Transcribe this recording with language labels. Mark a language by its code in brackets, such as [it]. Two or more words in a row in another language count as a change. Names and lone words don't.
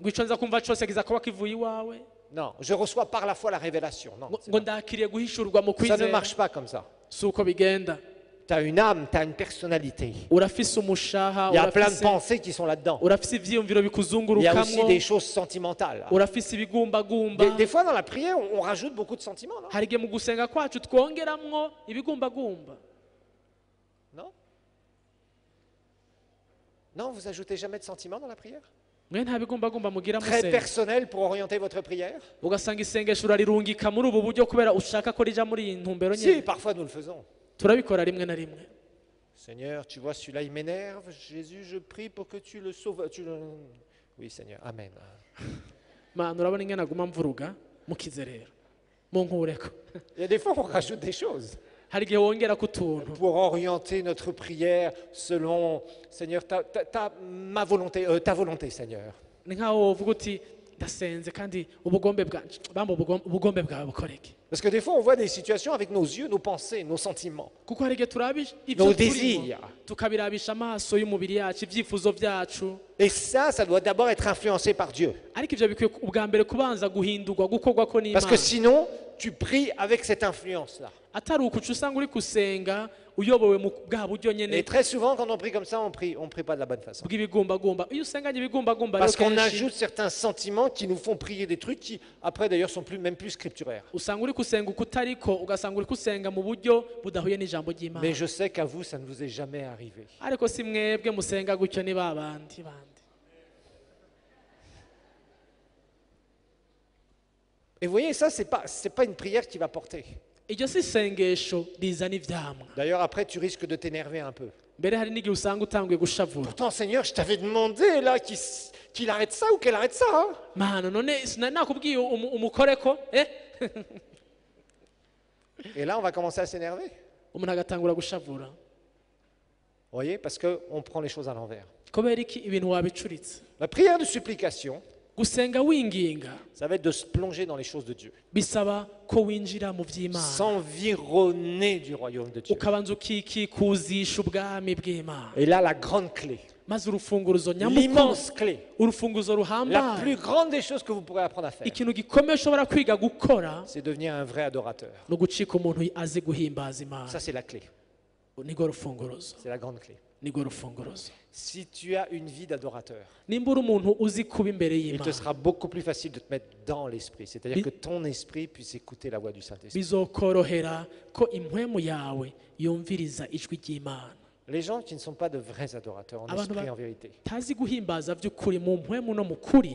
[rn] ngo ico nza kumva cose kiza kuba kivuye iwawe. [fr] Non, je reçois par la foi la révélation. Non, c'est [rn] ngo [fr] pas- [rn] ndakiriye guhishurwa mu [fr] ça ne [rn] kwizera. [fr] marche pas comme ça. [rn] Si uko bigenda. [fr] Tu as une âme, tu as une personnalité. [rn] Urafise umushaha, [fr] Il y a plein de [rn] urafise [fr] pensées qui sont là-dedans. [rn] urafise ivyiyumviro [fr] Il y a aussi [rn] bikuzungurukamwo, [fr] des choses sentimentales. [rn] urafise ibigumbagumba. [fr] Des fois, dans la prière, on rajoute beaucoup de sentiments, non? [rn] Hari igihe mu gusenga kwacu twongeramwo ibigumbagumba. [fr] Non? Non, vous ajoutez jamais de sentiments dans la prière? [rn] Mwe nta bigumbagumba mugira [fr] Très [rn] musenga. [fr] personnel pour orienter votre prière? [rn] Ugasanga isengesho urarirungika muri ubu buryo kubera ushaka ko rija muri iyi ntumbero [fr] Si, [rn] nyene. [fr] parfois nous le faisons. [rn] Turabikora rimwe na rimwe. [fr] Seigneur, tu vois, celui-là, il m'énerve. Jésus, je prie pour que tu le sauves. Oui, Seigneur, Amen. [rn] Mana urabona ingene aguma mvuruga mukize rero. Munkureko. [fr] Il y a des fois, on rajoute des choses [rn] Hari igihe wongera ku tuntu [fr] pour orienter notre prière selon, Seigneur, ma volonté, ta volonté, Seigneur. [rn] ni nkaho uvuga uti ndasenze kandi ubugombe bwanje bamba ubugombe bwawe bukoreke. [fr] Parce que des fois, on voit des situations avec nos yeux, nos pensées, nos sentiments. [rn] Kuko hari igihe turabisha ibyo [fr] Nos [rn] turimo [fr] désirs. [rn] tukabirabisha amaso y'umubiri yacu ibyifuzo byacu, [fr] Et ça doit d'abord être influencé par Dieu. [rn] ariko ibyo bikwiye ubwa mbere kubanza guhindurwa gukorwako [fr] Parce que [rn] n'Imana. [fr] sinon, tu pries avec cette influence-là. [rn] Atari ukuca usanga uri gusenga uyobowe mu bwa buryo [fr] Et [rn] nyene [fr] très souvent, quand on prie comme ça, on prie pas de la bonne façon. [rn] bw'ibigumbagumba. Iyo usenganye ibigumbagumba rero [fr] Parce qu'on [rn] kenshi [fr] ajoute certains sentiments qui nous font prier des trucs qui, après d'ailleurs, sont même plus scripturaires. [rn] usanga uri gusenga uko utariko, ugasanga uri gusenga mu buryo budahuye n'ijambo [fr] Mais [rn] ry'Imana. [fr] je sais qu'à vous, ça ne vous est jamais arrivé. [rn] Ariko si mwebwe musenga gutyo ni babandi bandi. [fr] Et vous voyez, ça, c'est pas une prière qui va porter. [rn] Iryo si isengesho rizana ivyamwa. [fr] D'ailleurs, après, tu risques de t'énerver un peu. [rn] Mbere hari n'igihe usanga utanguye gushavura. [fr] Pourtant, Seigneur, je t'avais demandé là qu'il arrête ça ou qu'elle arrête ça. Hein. [rn] Mana none nakubwiye umukoreko [fr] Et là, on va commencer à s'énerver. [rn] umuntu agatangura gushavura. [fr] Vous voyez, parce qu'on prend les choses à l'envers. [rn] Kubera iki ibintu wabicuritse? [fr] La prière de supplication, [rn] Gusenga winginga [fr] ça va être de se plonger dans les choses de Dieu. [rn] bisaba ko winjira mu vy'Imana, [fr] S'environner du royaume de Dieu. [rn] ukabanza ukikikuzisha ubwami bw'Imana, [fr] Et là, la grande clé, [rn] maze urufunguruzo nyamukuru, [fr] l'immense clé, [rn] urufunguzo [fr] la [rn] ruhambaye, [fr] plus grande des choses que vous pourrez apprendre à faire, [rn] ikintu gikomeye ushobora kwiga gukora [fr] c'est devenir un vrai adorateur. [rn] no gucika umuntu azi guhimbaza Imana. [fr] Ça, c'est la clé. [rn] Nirwo rufunguruzo, [fr] C'est la grande clé. [rn] nirwo rufunguruzo. [fr] Si tu as une vie d'adorateur, [rn] Nimba uri umuntu uzi kuba imbere [fr] il te [rn] y'Imana, [fr] sera beaucoup plus facile de te mettre dans l'esprit. C'est-à-dire que ton esprit puisse écouter la voix du Saint-Esprit. [rn] bizokorohera ko impwemu yawe yumviriza ijwi ry'Imana. [fr] Les gens qui ne sont pas de vrais adorateurs en [rn] Abantu [fr] esprit et en vérité. [rn] tazi guhimbaza by'ukuri mu mpwemu no mu kuri.